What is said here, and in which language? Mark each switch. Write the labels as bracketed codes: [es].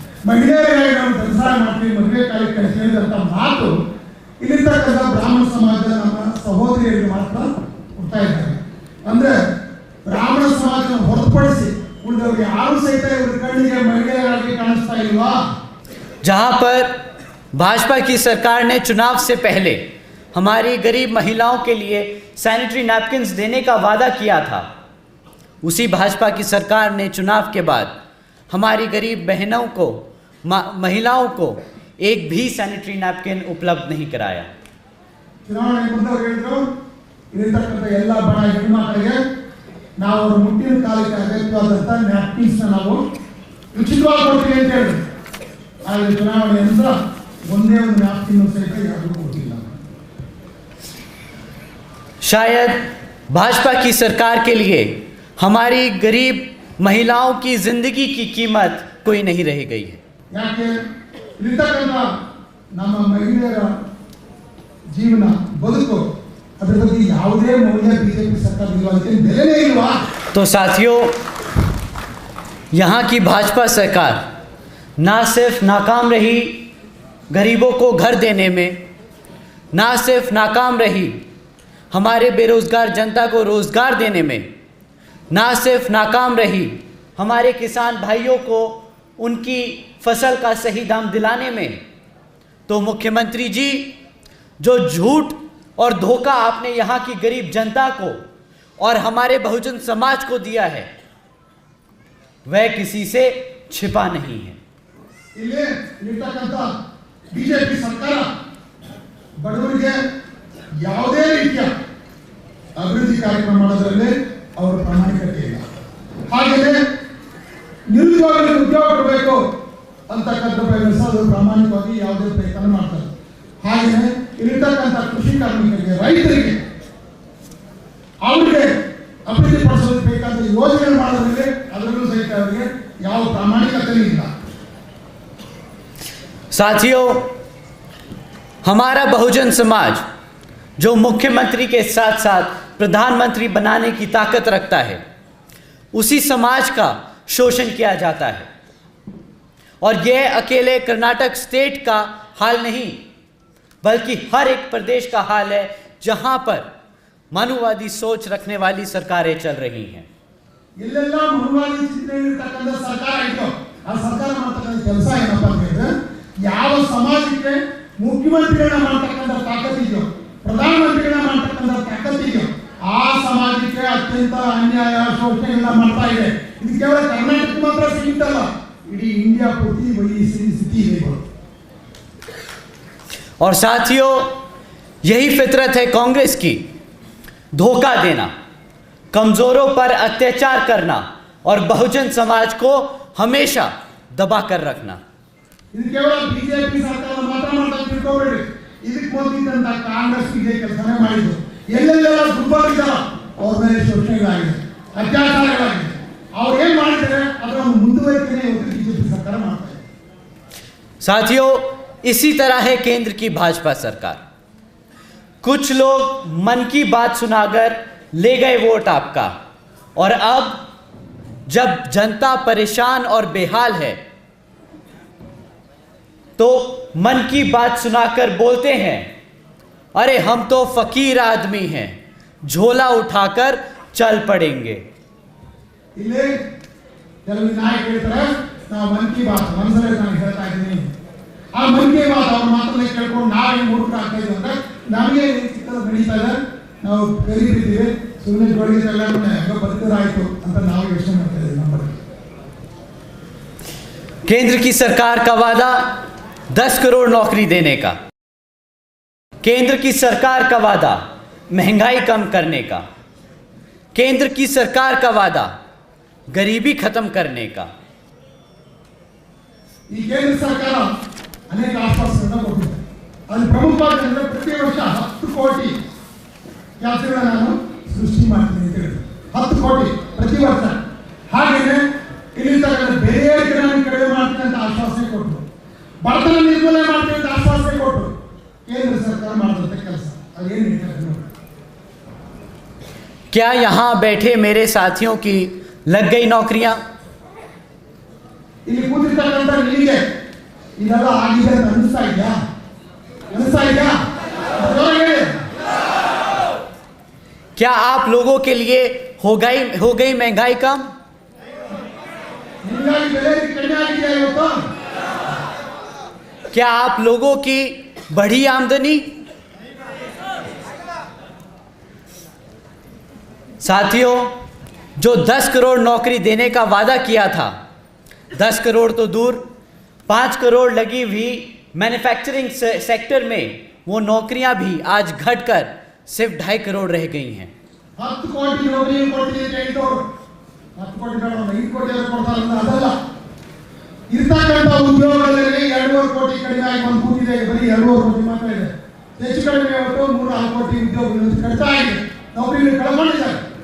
[kn] ಮಹಿಳೆಯರಿಗೆ ನಾವು ಧನ ಸಹಾಯ ಮಾಡ್ತೀವಿ ಮದುವೆ ಕಾಲಕ್ಕೆ ಹೇಳಿದಂಥ ಮಾತು ಇಲ್ಲಿರ್ತಕ್ಕಂಥ ಬ್ರಾಹ್ಮಣ ಸಮಾಜದ ನಮ್ಮ ಸಹೋದರಿಯರಿಗೆ ಮಾತ್ರ ಕೊಡ್ತಾ ಇದ್ದಾರೆ. ಅಂದ್ರೆ ಬ್ರಾಹ್ಮಣ ಸಮಾಜವನ್ನು ಹೊರತುಪಡಿಸಿ ಉಳಿದವರಿಗೆ ಯಾರು ಸಹಿತ ಇವರ ಕಣ್ಣಿಗೆ ಮಹಿಳೆಯರಾಗಿ ಕಾಣಿಸ್ತಾ ಇಲ್ವಾ? [hi] जहां पर भाजपा की सरकार ने चुनाव से पहले हमारी गरीब महिलाओं के लिए सैनिटरी नैपकिन्स देने का वादा किया था, उसी भाजपा की सरकार ने चुनाव के बाद हमारी गरीब बहनों को, महिलाओं को एक भी सैनिटरी नैपकिन उपलब्ध नहीं कराया. [kn] ಚುನಾವಣೆ ಮುಂದವರು ಹೇಳಿದ್ರು ಇಲ್ಲಿರ್ತಕ್ಕಂಥ ಎಲ್ಲ ಬಡ ಹೆಣ್ಮಕ್ಕಳಿಗೆ ನಾವು ಅವ್ರ ಮುಟ್ಟಿನ ಕಾಲಕ್ಕೆ ಅಗತ್ಯವಾದಂಥ ನ್ಯಾಪ್ಕಿನ್ಸ್ನ ನಾವು ಉಚಿತವಾಗಿ ಕೊಡ್ತೀವಿ ಅಂತ ಹೇಳಿದ್ರು. ಆದರೆ ಚುನಾವಣೆ ನಂತರ ಒಂದೇ ಒಂದು ನ್ಯಾಪ್ಕಿನ್ ಸಹಿತ ಯಾರಿಗೂ ಕೊಟ್ಟಿಲ್ಲ. [hi] शायद भाजपा की सरकार के लिए हमारी गरीब महिलाओं की जिंदगी की कीमत कोई नहीं रह गई है. [kn] ಯಾಕೆ ಇಲ್ಲಿರ್ತಕ್ಕಂಥ ನಮ್ಮ ಮಹಿಳೆಯರ ಜೀವನ ಬದುಕು ಅದರ ಬಗ್ಗೆ ಯಾವುದೇ ಮೌಲ್ಯ ಬಿಜೆಪಿ ಸರ್ಕಾರಕ್ಕೆ ಬೆಲೆನೇ ಇಲ್ವಾ? [hi] तो साथियों, यहाँ की भाजपा सरकार ना सिर्फ नाकाम रही गरीबों को घर देने में, ना सिर्फ नाकाम रही हमारे बेरोज़गार जनता को रोज़गार देने में, ना सिर्फ नाकाम रही हमारे किसान भाइयों को उनकी फसल का सही दाम दिलाने में, तो मुख्यमंत्री जी जो झूठ और धोखा आपने यहाँ की गरीब जनता को और हमारे बहुजन समाज को दिया है वह किसी से छिपा नहीं है. [kn] ಇಲ್ಲೇ ಇರ್ತಕ್ಕಂಥ ಬಿಜೆಪಿ ಸರ್ಕಾರ ಬಡವರಿಗೆ ಯಾವುದೇ ರೀತಿಯ ಅಭಿವೃದ್ಧಿ ಕಾರ್ಯಕ್ರಮ ಮಾಡೋದ್ರಲ್ಲಿ ಅವರ ಪ್ರಾಮಾಣಿಕತೆ ಇಲ್ಲ. ಹಾಗೆಯೇ ನಿರುದ್ಯೋಗಿಗಳಿಗೆ ಉದ್ಯೋಗ ಕೊಡಬೇಕು ಅಂತಕ್ಕಂಥ ಪ್ರಯತ್ನಿಸೋದು ಪ್ರಾಮಾಣಿಕವಾಗಿ ಯಾವುದೇ ಪ್ರಯತ್ನ ಮಾಡ್ತಾರೆ. ಹಾಗೆಯೇ ಇಲ್ಲಿರ್ತಕ್ಕಂಥ ಕೃಷಿ ಕಾರ್ಮಿಕರಿಗೆ, ರೈತರಿಗೆ, ಅವರಿಗೆ ಅಭಿವೃದ್ಧಿ ಪಡಿಸೋದಕ್ಕೆ ಬೇಕಾದ ಯೋಜನೆ ಮಾಡೋದ್ರಲ್ಲಿ ಅದರಲ್ಲೂ ಸಹಿತ ಅವರಿಗೆ ಯಾವ ಪ್ರಾಮಾಣಿಕತೆ ಇಲ್ಲ. [hi] साथियों, हमारा बहुजन समाज जो मुख्यमंत्री के साथ साथ प्रधानमंत्री बनाने की ताकत रखता है, उसी समाज का शोषण किया जाता है। और यह अकेले कर्नाटक स्टेट का हाल नहीं, बल्कि हर एक प्रदेश का हाल है जहां पर मनुवादी सोच रखने वाली सरकारें चल रही हैं। [kn] ಎಲ್ಲೆಲ್ಲ ಮನುವಾದಿ ಚಿಂತನೆ ಇರತಕ್ಕಂಥ ಸರ್ಕಾರ ಇದೆಯೋ ಆ ಸರ್ಕಾರ ಮಾಡ್ತಕ್ಕಂಥ ಕೆಲಸ ಏನಪ್ಪ ಅಂತಂದ್ರೆ, ಯಾವ ಸಮಾಜಕ್ಕೆ ಮುಖ್ಯಮಂತ್ರಿಗಳನ್ನ ಮಾಡ್ತಕ್ಕಂಥ ತಾಕತ್ತಿದೆಯೋ, ಪ್ರಧಾನಮಂತ್ರಿಗಳನ್ನ ಮಾಡ್ತಕ್ಕಂಥ ತಾಕತ್ತಿದೆಯೋ, ಆ ಸಮಾಜಕ್ಕೆ ಅತ್ಯಂತ ಅನ್ಯಾಯ ಶೋಷಣೆಗಳನ್ನ ಮಾಡ್ತಾ ಇದೆ। ಇದು ಕೇವಲ ಕರ್ನಾಟಕ ಮಾತ್ರ ಸೀಮಿತ ಅಲ್ಲ, ಇಡೀ ಇಂಡಿಯಾ ಪೂರ್ತಿ ಈ ಸ್ಥಿತಿ ಇದೆ। [hi] और साथियों, यही फितरत है कांग्रेस की, धोखा देना, कमजोरों पर अत्याचार करना और बहुजन समाज को हमेशा दबा कर रखना। [kn] ಇದು ಕೇವಲ ಬಿಜೆಪಿ ಸರ್ಕಾರ ಮಾತ್ರ ಮಾಡ್ತಾ ತಿಳ್ಕೋಬೇಡಿ, ಇದಕ್ಕೆ ಮೊದಲಿದ್ದಂತ ಕಾಂಗ್ರೆಸ್ ಇದೇ ಕೆಲಸನೇ ಮಾಡಿದ್ರು। ಎಲ್ಲೆಲ್ಲೆಲ್ಲ ದುರ್ಬಲಿದ್ದಾರ ಅವ್ರ ಮೇಲೆ ಶೋಷಣೆಗಳಾಗಿದೆ, ಅತ್ಯಾಚಾರಗಳಾಗಿದೆ, ಅವ್ರು ಏನ್ ಮಾಡಿದ್ದಾರೆ ಅದರ ಮುಂದುವರಿಕೆನೇ ಇವತ್ತು ಬಿಜೆಪಿ ಸರ್ಕಾರ ಮಾಡ್ತಾ ಇದೆ। [hi] साथियों, इसी तरह है केंद्र की भाजपा सरकार। कुछ लोग मन की बात सुनाकर ले गए वोट आपका, और अब जब जनता परेशान और बेहाल है तो मन की बात सुनाकर बोलते हैं, अरे हम तो फकीर आदमी हैं, झोला उठाकर चल पड़ेंगे। [kn] ಇಲ್ಲಿ ಕೆಲವು ನಾಯಕರು ಹೇಳ್ತಾರೆ, ನಾವು ಮನ್ ಕಿ ಬಾತ್ ಮನಸ್ಸಲ್ಲೇ ನಾನು ಹೇಳ್ತಾ ಇದ್ದೀನಿ, ಆ ಮನ್ ಕಿ ಬಾತ್ ಅವ್ರ ಮಾತನ್ನ ಕೇಳ್ಕೊಂಡು ನಾವೇ ಮೂರ್ಖರಾಗ್ತಾ ಇದ್ದೀವಿ ಅಂದ್ರೆ ನಮಗೆ ಚಿಕ್ಕದ ನಡೀತಾ ಇದೆ, ನಾವು ಕರೀತಿದ್ದೀವಿ, ಸುಮ್ಮನೆ ಜೋಡಿಗೆಲ್ಲ ಬದುಕರಾಯ್ತು ಅಂತ ನಾವು ಯೋಚನೆ ಮಾಡ್ತಾ ಇದ್ದೀವಿ। ನಮ್ಮ [hi] केंद्र की सरकार का वादा 10 करोड़ नौकरी देने का, केंद्र की सरकार का वादा महंगाई कम करने का, केंद्र की सरकार का वादा गरीबी खत्म करने का। [kn] ಈ ಕೇಂದ್ರ ಸರ್ಕಾರ ಅನೇಕ ಆಶ್ವಾಸನೆಗಳನ್ನು ಕೊಟ್ಟಿದೆ। ಅದು ಪ್ರಮುಖವಾಗಿ ಅಂದರೆ ಪ್ರತಿ ವರ್ಷ 10 ಕೋಟಿ ಕೆಲಸಗಳನ್ನ ನಾನು ಸೃಷ್ಟಿ ಮಾಡ್ತೀನಿ ಅಂತ ಹೇಳಿದ್ರು, 10 ಕೋಟಿ ಪ್ರತಿ ವರ್ಷ। ಹಾಗೆಯೇ ಇಲ್ಲಿರ್ತಕ್ಕಂಥ ಬೆಲೆ ಏರಿಕೆಗಳನ್ನು ಕಡಿಮೆ ಮಾಡ್ತೀನಿ ಅಂತ ಆಶ್ವಾಸನೆ ಕೊಟ್ಟರು, ಬಡತನ ನಿರ್ಮೂಲನೆ ಮಾಡ್ತೀನಿ ಅಂತ ಆಶ್ವಾಸನೆ ಕೊಟ್ಟರು। ಕೇಂದ್ರ ಸರ್ಕಾರ ಮಾಡಿದಂಥ ಕೆಲಸ ಅದೇನು ಹೇಳ್ತಾರೆ ನೋಡಿ। [hi] क्या यहां बैठे मेरे साथियों की लग गई नौकरियां? [kn] ಇಲ್ಲಿ ಕೂತಿರ್ತಕ್ಕಂಥ ನಿಮಗೆ ಇದೆಲ್ಲ ಆಗಿದೆ ಅಂತ ಅನಿಸ್ತಾ ಇದೆಯಾ? ಅನಿಸ್ತಾ ಇದೆಯಾ? ಜೋರಾಗಿ ಹೇಳಿ। [hi] क्या आप लोगों के लिए हो गई महंगाई कम? [kn] ನಿಮಗಾಗಿ ಬೆಲೆ ಕಡಿಮೆ ಆಗಿದೆಯಾ ಇವತ್ತು? [hi] क्या आप लोगों की बढ़ी आमदनी? साथियों, जो 10 करोड़ नौकरी देने का वादा किया था, 10 करोड़ तो दूर, 5 करोड़ लगी हुई मैन्युफैक्चरिंग सेक्टर में वो नौकरियां भी आज घटकर सिर्फ 2.5 करोड़ रह गई हैं। [kn] 10 ಕೋಟಿ ನೌಕರಿ ಕೊಡ್ತೀನಿ ಅಂತ ಹೇಳಿದವರು 10 ಕೋಟಿ ಬೇಡ, 5 ಕೋಟಿ ಕೊಡ್ತಾರೆ ಅಂತ ಅದಲ್ಲ, ಇರ್ತಕ್ಕಂಥ ಉದ್ಯೋಗಗಳಲ್ಲಿ 2.5 ಕೋಟಿ ಕಡಿಮೆ ಆಗಿ ಬಂದು ಕೂತಿದೆ, ಬರೀ 2.5 ಕೋಟಿ ಮಾತ್ರ ಇದೆ। ಹೆಚ್ಚು ಕಡಿಮೆ ಇವತ್ತು 3-4 ಕೋಟಿ ಉದ್ಯೋಗಗಳು ಕಡಿತ ಆಗಿದೆ, ನೌಕರಿಗಳು ಕಳ್ಕೊಂಡಿದ್ದಾರೆ।